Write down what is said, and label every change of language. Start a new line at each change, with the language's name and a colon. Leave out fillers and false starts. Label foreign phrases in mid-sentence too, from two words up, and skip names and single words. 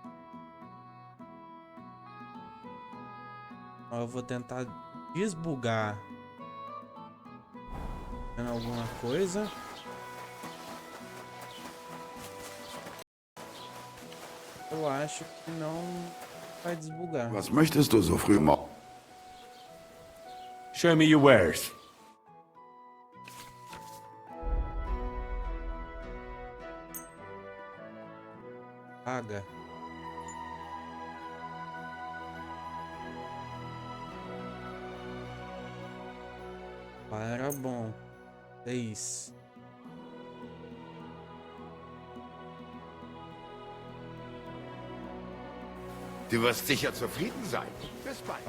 Portuguese: Ó, eu vou tentar desbugar. Vendo alguma coisa? Eu acho que não vai desbugar.
German: Was möchtest du so früh machen?
English: Show me your wares.
Portuguese: Paga. Era bom. 6.
German: Du wirst sicher zufrieden sein. Bis bald.